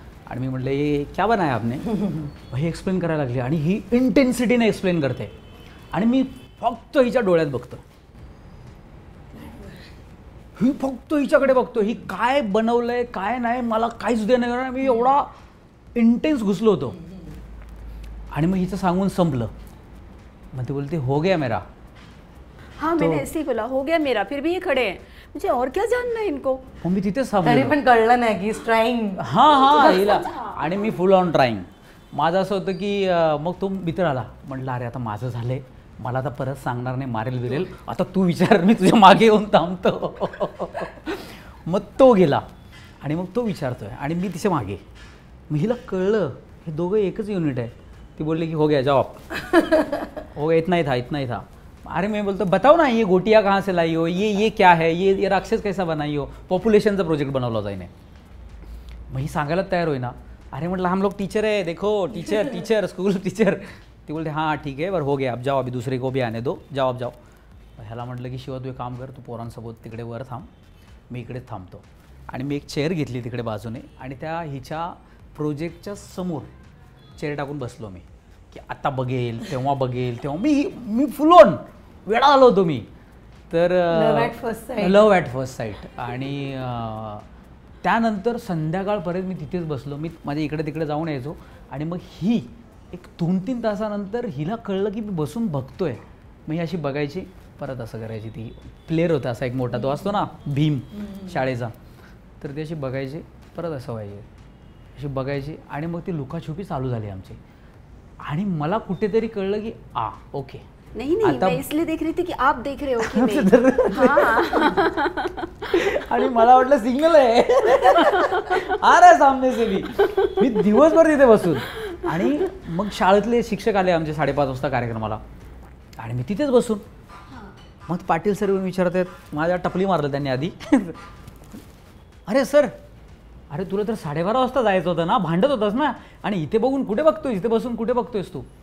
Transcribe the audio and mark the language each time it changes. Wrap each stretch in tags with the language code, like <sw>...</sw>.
<mr>आणि मी म्हटलं हे</mr> <hi>क्या बनाया आपने.</hi> <mr>ही एक्सप्लेन करायला लागली आणि ही इंटेन्सिटीने एक्सप्लेन करते आणि मी फक्त हिच्या डोळ्यात बघतो, ही फक्त हिच्याकडे बघतो, ही काय बनवलंय काय नाही मला काहीच देणं नाही. मी एवढा इंटेन्स घुसलो होतो. आणि मग हिचं सांगून संपलं. मग ती बोलते</mr> <hi>हो गया मेरा. हाँ मैंने ऐसे ही बोला हो गया मेरा, फिर भी ये खड़े हैं, मुझे और क्या जानना है इनको.</hi> <mr>मग मी तिथेच तरी थांबलो. पण कळलं नाही की ट्राईंग. हां हिला. आणि मी फुल ऑन ट्राईंग. माझं असं होतं की मग तो मित्र आला, म्हटलं अरे आता माझं झालंय, मला आता परत सांगणार नाही, मारेल बिरेल, आता तू विचार, मी तुझ्या मागे येऊन थांबतो. मग तो गेला आणि मग तो विचारतोय आणि मी तिच्या मागे. मग हिला कळलं हे दोघं एकच युनिट आहे. ती बोलली की</mr> <hi>हो गया जाओ आप. हो गया इतना ही था. अरे मैं बोलतो बताओ ना ये गोटियाँ कहाँ से लाई हो, ये क्या है, ये राक्षस कैसा बनाई हो.</hi> <mr>पॉप्युलेशनचा प्रोजेक्ट बनवला होता हिने. मग ही सांगायला तयार होईना. अरे म्हटलं</mr> <hi>हम लोग टीचर है, देखो टीचर स्कूल टीचर.</hi> <mr>ती बोलते</mr> <hi>हाँ ठीक है बरं हो गया अब जाओ, अभी दूसरे को भी आने दो, जाओ अब जाओ.</hi> <mr>ह्याला म्हटलं की शिवा तू एक काम कर, तू पोरांसोबत तिकडे वर थांब, मी इकडेच थांबतो. आणि मी एक चेअर घेतली तिकडे बाजूने आणि त्या हिच्या प्रोजेक्टच्या समोर चेअर टाकून बसलो मी की आता बघेल तेव्हा मी फुल ऑन वेडा आलो होतो मी. तर लव ॲट फर्स्ट साईट. आणि त्यानंतर संध्याकाळपर्यंत मी तिथेच बसलो. मी माझ्या इकडे तिकडे जाऊन यायचो आणि मग ही एक 2-3 तासानंतर हिला कळलं की मी बसून बघतोय. मग ही अशी बघायची, परत असं करायची. ती प्लेअर होता असा एक मोठा, तो असतो ना भीम शाळेचा, तर ती अशी बघायची, परत असं व्हायचे, अशी बघायची आणि मग ती लुकाछुपी चालू झाली आमची. आणि मला कुठेतरी कळलं की ओके</mr> <hi>नहीं मैं इसलिए देख रही थी कि आप देख रहे हो कि नहीं. हाँ.</hi> <mr>आणि मला वाटलं सिग्नल आहे</mr> <hi>आ रहा है सामने से भी.</hi> <mr>मी दिवसभर तिथे बसून. आणि मग शाळेतले शिक्षक आले आमचे 5:30 वाजता कार्यक्रमाला आणि मी तिथेच बसून. मग पाटील सर विचारत आहेत, माझ्या टपली मारलं त्यांनी आधी. अरे सर, अरे तुला तर 12:30 वाजता जायचं होतं ना, भांडत होतास ना, आणि इथे बघून कुठे बघतोयस, इथे बसून कुठे बघतोयस तू.</mr>